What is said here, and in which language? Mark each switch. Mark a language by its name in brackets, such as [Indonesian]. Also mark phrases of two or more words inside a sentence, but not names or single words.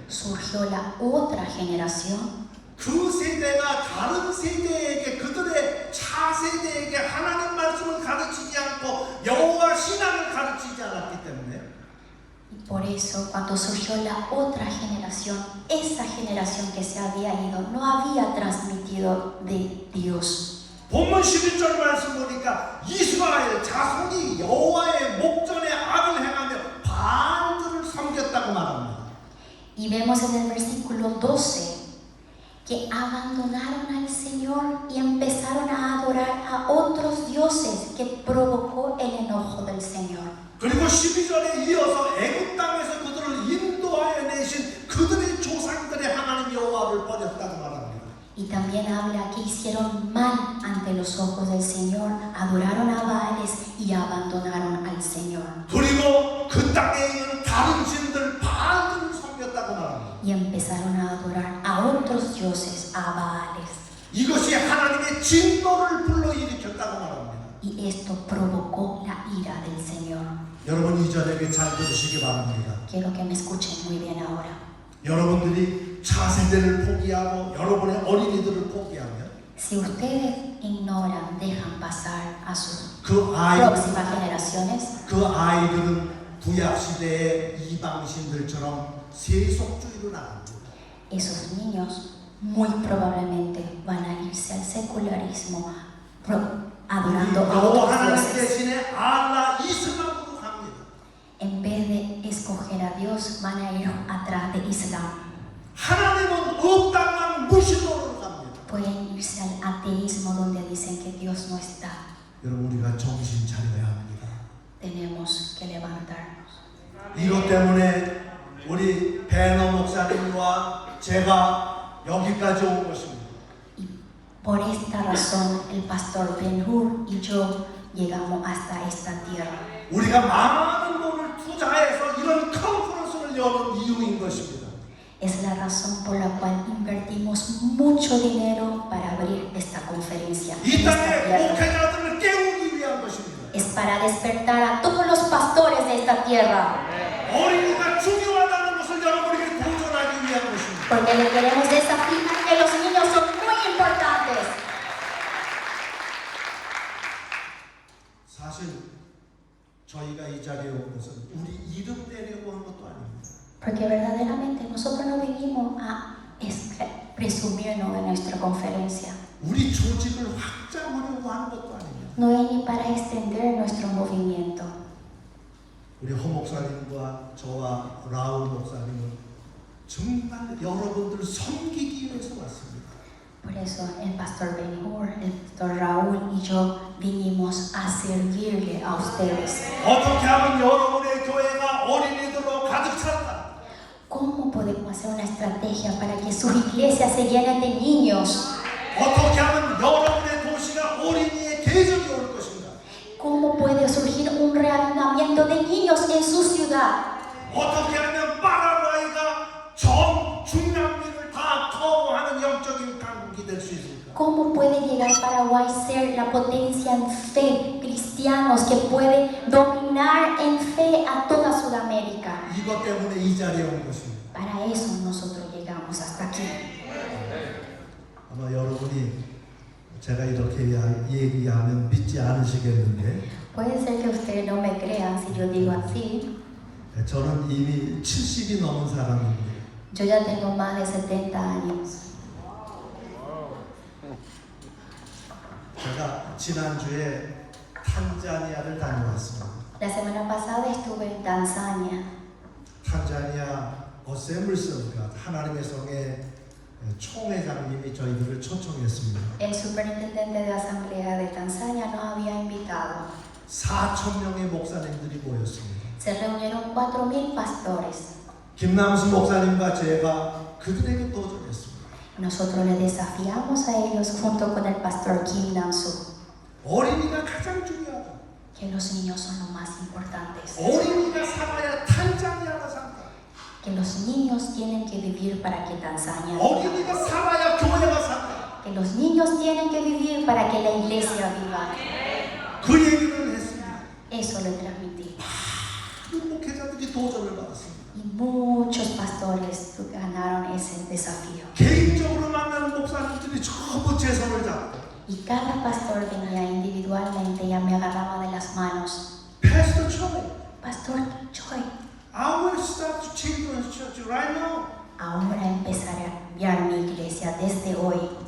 [Spanish] surgió la otra generación. [Korean] 그 세대가 다른 세대에게 그들의 차세대에게 하나님 말씀을 가르치지 않고 여호와 신앙을 가르치지 않았기 때문에 [Spanish] Y por eso, cuando surgió la otra generación, esa generación que se había ido no había transmitido de Dios. [Korean] 본문 11절 말씀 보니까 이스라엘 자손이 여호와의 목전에 악을 행하며 바알들을 섬겼다고 말합니다. [Spanish] Y vemos en el versículo 12 que abandonaron al Señor y empezaron a adorar a otros dioses que provocó el enojo del Señor. [Korean] 그리고 12절에 이어서 애굽 땅에서 그들을 인도하여 내신 그들의 조상들의 하나님 여호와를 버렸다고 말합니다. [Spanish] Y también habla que hicieron mal ante los ojos del Señor, adoraron a Baales y abandonaron al Señor. [Korean] 그리고 그 땅에 있는 다른 신들 바알들을 섬겼다고 말합니다. [Spanish] Y empezaron a adorar a otros dioses, a Baales. [Korean] 이것이 하나님의 진노를 불러일으켰다고 말합니다. [Spanish] Y esto provocó la ira del Señor. [Korean] 여러분 이 저녁에 잘 들으시기 바랍니다. [Spanish] Quiero que me escuchen muy bien ahora. [Korean] 여러분들이 차세대를 포기하고 여러분의 어린이들을 포기하면 [Spanish] Si ustedes ignoran, dejan pasar a sus [Korean] 그 [Spanish] próximas generaciones, [Korean] 그 아이들은 구약 시대의 이방신들처럼 세속주의로 나갑니다. [Spanish] esos niños muy probablemente van a irse al secularismo, adorando a [Korean] 여호와 [Spanish] otros [Korean] 하나님 [Spanish] dioses. [Korean] 대신에 알라 이슬람으로 갑니다. [Spanish] En vez de escoger a Dios, van a ir atrás de Islam. [Korean] 하나님은 없다만 무신론으로 갑니다. [Spanish] Pueden irse al ateísmo donde dicen que Dios no está. [Korean] 여러분 우리가 정신 차려야 합니다. [Spanish] Tenemos que levantarnos. [Korean] 이것 때문에 우리 배너 목사님과 제가 여기까지 온 것입니다. [Spanish] Y por esta razón, el pastor Ben-Hur y yo llegamos hasta esta tierra. [Korean] 우리가 많은 돈을 투자해서 이런 컨퍼런스를 여는 이유인 것입니다. [Spanish] Es la razón por la cual invertimos mucho dinero para abrir esta conferencia. [Korean] 이 [Spanish] en esta [Korean] 땅의 [Spanish] tierra. [Korean] 목회자들을 깨우기 위한 것입니다. [Spanish] Es para despertar a todos los pastores de esta tierra. [Korean] 어린이가 중요하다는 것을 여러분에게 도전하기 위한 것입니다. [Spanish] Porque le queremos desafiar que los niños son muy importantes. [Korean] 사실 저희가 이 자리에 온 것은 우리 이름 내려고 한 것도 아닙니다. [Spanish] Porque verdaderamente nosotros no vinimos a presumirnos de nuestra conferencia. [Korean] 우리 조직을 확장하려고 하는 것도 아닙니다. [Spanish] No es ni para extender nuestro movimiento. [Korean] 우리 허 목사님과 저와 라울 목사님은 정말 여러분들 섬기기 위해서 왔습니다. [Spanish] Por eso el pastor Ben-Hur, el pastor Raúl y yo vinimos a servirle a ustedes. [Korean] 어떻게 하면 여러분의 교회가 어린이들로 가득 찼다. [Spanish] ¿Cómo podemos hacer una estrategia para que sus iglesias se llenen de niños? [Korean] 어떻게 하면 여러분의 도시가 어린이의 계적이 올 것인가? [Spanish] ¿Cómo puede surgir un reavivamiento de niños en su ciudad? [Korean] 어떻게 하면 파라과이가 전 중남미를 다 커버하는 영적인 강국이 될 수 있을까? [Spanish] ¿Cómo puede llegar Paraguay a ser la potencia en fe, cristianos que puede dominar en fe a toda Sudamérica? [Korean] 이것 때문에 이 자리에 온 것입니다. [Spanish] Para eso nosotros llegamos hasta aquí. [Korean] 아마 여러분이 제가 이렇게 얘기하면 믿지 않으시겠는데 [Spanish] Puede ser que ustedes no me crean si yo digo así. [Korean] 저는 이미 70이 넘은 사람입니다. [Spanish] Yo ya tengo más de 70 años. [Korean] 지난주에 탄자니아를 다녀왔습니다. [Spanish] La semana pasada estuve en Tanzania. [Korean] 탄자니아 어셈블스가 하나님의 성의 총회장님이 저희들을 초청했습니다. [Spanish] El superintendente de asamblea de Tanzania nos había invitado. [Korean] 4,000명의 목사님들이 모였습니다. [Spanish] Se reunieron 4.000 pastores. [Korean] 김남수 목사님과 제가 그들에게 도전했습니다. [Spanish] Nosotros le desafiamos a ellos junto con el pastor Kim Nam-soo [Korean] 어린이가 가장 중요하다. [Spanish] que los niños son lo más importantes. [Korean] 어린이가 살아야 탄자니아가 산다. [Spanish] Que los niños tienen que vivir para que Tanzania viva. [Korean] 어린이가 살아야 교회가 산다. [Spanish] Que los niños tienen que vivir para que la iglesia viva. [Korean] 그 얘기를 했습니다. [Spanish] Eso le transmití. [Korean] 많은 목회자들이 도전을 받았습니다. [Spanish] Y muchos pastores ganaron ese desafío. [Korean] 개인적으로 만나는 목사님들이 전부 제 손을 잡고 [Spanish] Y cada pastor venía individualmente y me agarraba de las manos. [English] Pastor Choi, [Spanish] Pastor Choi, [English] I will start to children's church right now. [Spanish] ahora empezaré a cambiar mi iglesia desde hoy.